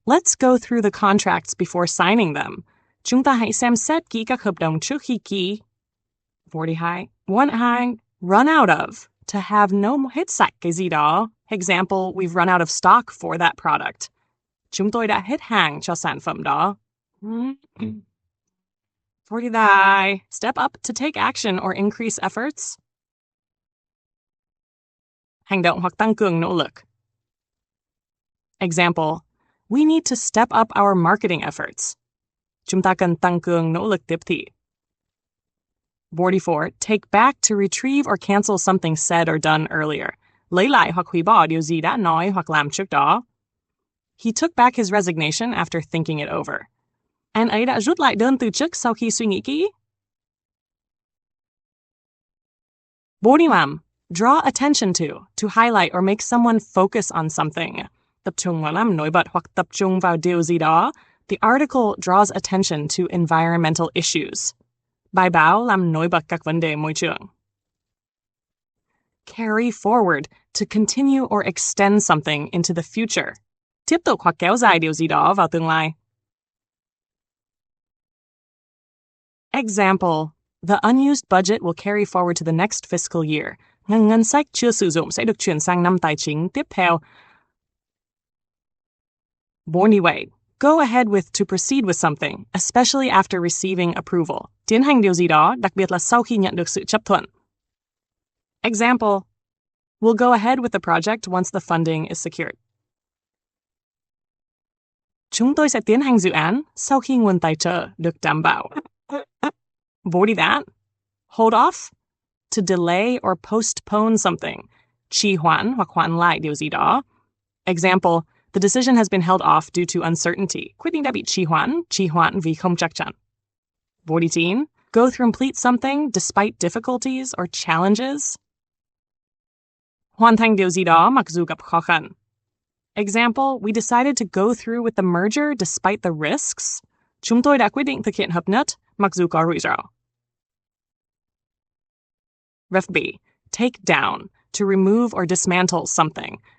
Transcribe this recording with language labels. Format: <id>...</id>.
<en>Let's go through the contracts before signing them.</en> <vi>Chúng ta hãy xem xét kỹ các hợp đồng trước khi ký. 42. Want hàng.</vi> <en>Run out of. To have no</en> <vi>hết sạch cái gì đó.</vi> <en>Example, we've run out of stock for that product.</en> <vi>Chúng tôi đã hết hàng cho sản phẩm đó.</vi> <en>43. Step up to take action or increase efforts.</en> <vi>Hành động hoặc tăng cường nỗ lực.</vi> <en>Example, we need to step up our marketing efforts.</en> <vi>Chúng ta cần tăng cường nỗ lực tiếp thị.</vi> <en>44. Take back to retrieve or cancel something said or done earlier.</en> <vi>Lấy lại hoặc hủy bỏ điều gì đã nói hoặc làm trước đó.</vi> <en>He took back his resignation after thinking it over.</en> <vi>Anh ấy đã rút lại đơn từ chức sau khi suy nghĩ kỹ.</vi> <en>45. Draw attention to highlight or make someone focus on something.</en> <vi>Tập trung vào làm nổi bật hoặc tập trung vào điều gì đó.</vi> <en>The article draws attention to environmental issues.</en> <vi>Bài báo làm nổi bật các vấn đề môi trường.</vi> <en>Carry forward, to continue or extend something into the future.</en> <vi>Tiếp tục hoặc kéo dài điều gì đó vào tương lai.</vi> <en>Example, the unused budget will carry forward to the next fiscal year.</en> <vi>Ngân sách chưa sử dụng sẽ được chuyển sang năm tài chính tiếp theo.</vi> <en>48. Go ahead with to proceed with something, especially after receiving approval.</en> <vi>Tiến hành điều gì đó, đặc biệt là sau khi nhận được sự chấp thuận.</vi> <en>Example, we'll go ahead with the project once the funding is secured.</en> <vi>Chúng tôi sẽ tiến hành dự án sau khi nguồn tài trợ được đảm bảo.</vi> <en>40 that. Hold off. To delay or postpone something.</en> <vi>Trì hoãn hoặc hoãn lại điều gì đó.</vi> <en>Example, the decision has been held off due to uncertainty.</en> <vi>Quyết định đã bị trì hoãn vì không chắc chắn.</vi> <en>49. Go through complete something despite difficulties or challenges.</en> <vi>Hoàn thành điều gì đó mặc dù gặp khó khăn.</vi> <en>Example, we decided to go through with the merger despite the risks.</en> <vi>Chúng tôi đã quyết định thực hiện hợp nhất mặc dù có rủi ro.</vi> <en>Ref B. Take down. To remove or dismantle something.</en>